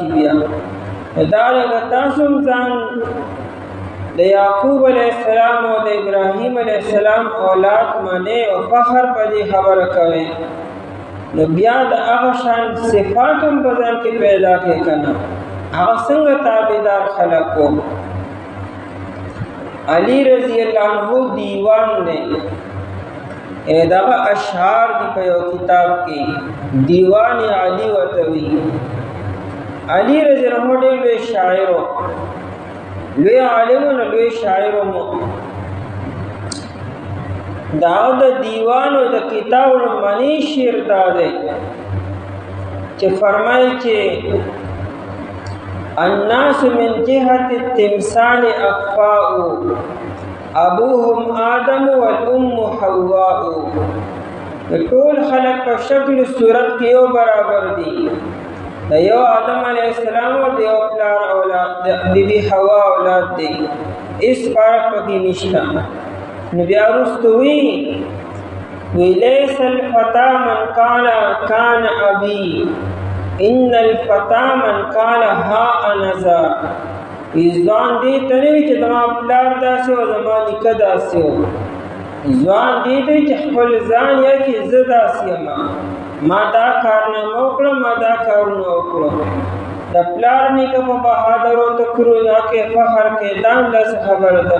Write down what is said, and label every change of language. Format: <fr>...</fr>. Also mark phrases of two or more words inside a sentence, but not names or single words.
<ps>بیا دا له تاسو ځان د یعقوب</ps> <ar>علیہ السلام</ar> <ps>او د ابراهیم</ps> <ar>علیہ السلام</ar> <ps>اولاد منه او فخر په دې خبره کوي نو بیا د هغه شان صفات هم په ځان کې پیدا کوي کنه هغه څنګه تابعدار خلقو. علی</ps> <ar>رضی اللہ عنہ</ar> <ps>دیوان نے دغه اشعار دی په یو کتاب کې دیوان علی وتوی. علی</ps> <ar>رضی اللہ عنہ</ar> <ps>ډېر لوی شاعر لوی عالم او لوی شاعر مو دا د دیوان او د کتاب معنی شعر دا دی چې فرمایي چې</ps> <ar>الناس من جهة التمثال اقفاء ابوهم آدم والام حواء.</ar> <ps>ټول خلق په شکل صورت کې یو برابر دي. د یو آدم</ps> <ar>علیہ السلام</ar> <ps>او د یو پلار اولاد د بیبي حوا اولاد دي. اس فرق پکې نشته. نو بیا وروسته وی</ps> <ar>لیس الفتى من قال كان ابي ان الفتى من قال ها انا ذا.</ar> <ps>ځوان دې ته نه چې زما پلار داسې او زما نیکه داسې و. ځوان دې ته چې خپل ځان یا چې زه داسې یم ما دا کارنامه وکړه ما دا کارونه وکړه. د پلار نیکه په بهادر او تکرونه کې فخر کې دام داسې خبره ده.</ps>